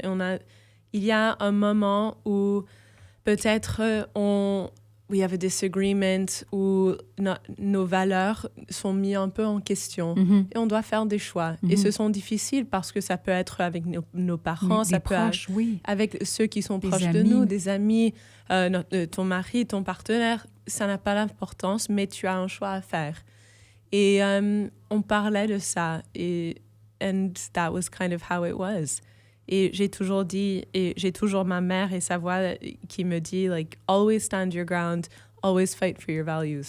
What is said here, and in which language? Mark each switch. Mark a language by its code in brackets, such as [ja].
[fr] Et il y a un moment où peut-être [en] we have a disagreement, [fr] où nos valeurs sont mises un peu en question et on doit faire des choix. Et ce sont difficiles parce que ça peut être avec nos parents, ça peut être avec ceux qui sont proches de nous, des amis, ton mari, ton partenaire. Ça n'a pas d'importance, mais tu as un choix à faire. Et on parlait de ça [en] and that was kind of how it was. [fr] Et j'ai toujours dit, et j'ai toujours ma mère et sa voix qui me dit, [en] like, always stand your ground, always fight for your values.